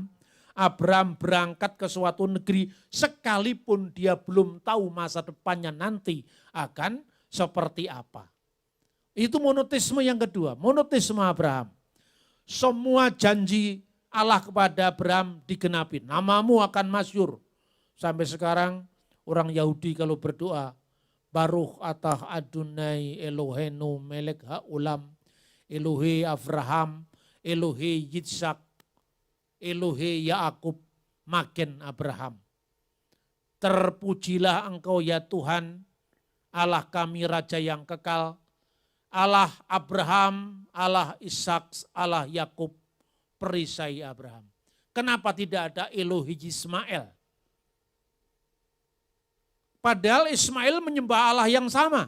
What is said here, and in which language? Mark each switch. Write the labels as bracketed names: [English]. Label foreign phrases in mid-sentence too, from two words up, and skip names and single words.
[Indonesian] Abraham berangkat ke suatu negeri sekalipun dia belum tahu masa depannya nanti akan seperti apa. Itu monoteisme yang kedua, monoteisme Abraham. Semua janji Allah kepada Abraham digenapi. Namamu akan masyhur. Sampai sekarang orang Yahudi kalau berdoa, [Hebrew] ברוך אתה אדוני אלוהינו מלך העולם, אלוהי אברהם, אלוהי יצחק, אלוהי יעקב, מגן אברהם. [Indonesian] Terpujilah engkau ya Tuhan, Allah kami Raja yang kekal, Allah Abraham, Allah Ishak, Allah Yakub, perisai Abraham. Kenapa tidak ada [Hebrew] אלוהי ישמעאל? [Indonesian] Padahal Ismail menyembah Allah yang sama.